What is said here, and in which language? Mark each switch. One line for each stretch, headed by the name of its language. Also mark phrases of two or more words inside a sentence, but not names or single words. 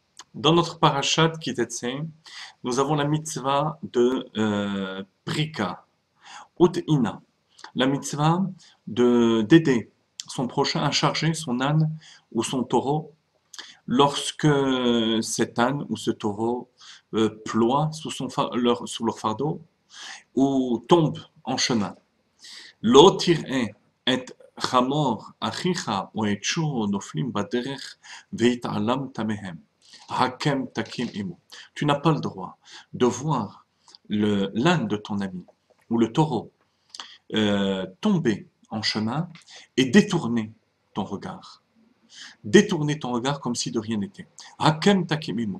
French: Dans notre parashat Kitetse, nous avons la mitzvah de
Hebrew: פריקה וטעינה,
French: la mitzvah d'aider son prochain à charger son âne ou son taureau lorsque cet âne ou ce taureau ploie sous leur fardeau ou tombe en chemin.
Hebrew: לא תראה את חמור אחיך או את שור נופלים בדרך והתעלמת מהם. הקם תקים עמו.
French: Tu n'as pas le droit de voir l'âne de ton ami ou le taureau tomber en chemin et détourner ton regard. Détourner ton regard comme si de rien n'était.
Hebrew: הקם תקים עמו.